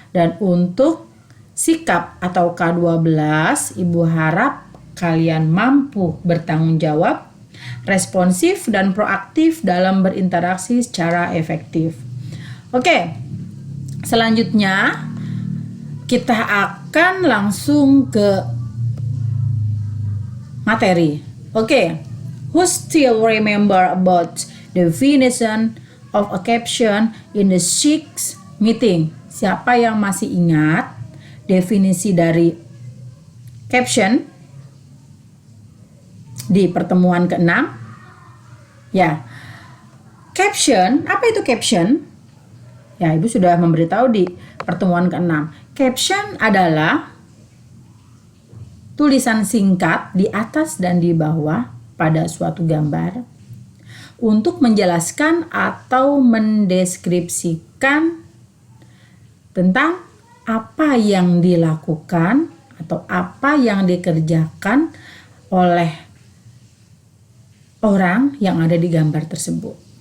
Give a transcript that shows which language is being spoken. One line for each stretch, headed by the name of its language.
Indonesian: Dan untuk sikap atau K12, Ibu harap kalian mampu bertanggung jawab, responsif, dan proaktif dalam berinteraksi secara efektif. Oke, selanjutnya kita akan langsung ke materi.
English: Oke, who still remember about definition of a caption in the 6th meeting?
Indonesian: Siapa yang masih ingat definisi dari caption di pertemuan ke-6? Ya, caption, apa itu caption? Ya, Ibu sudah memberitahu di pertemuan ke-6. Caption adalah tulisan singkat di atas dan di bawah pada suatu gambar untuk menjelaskan atau mendeskripsikan tentang apa yang dilakukan atau apa yang dikerjakan oleh orang yang ada di gambar tersebut.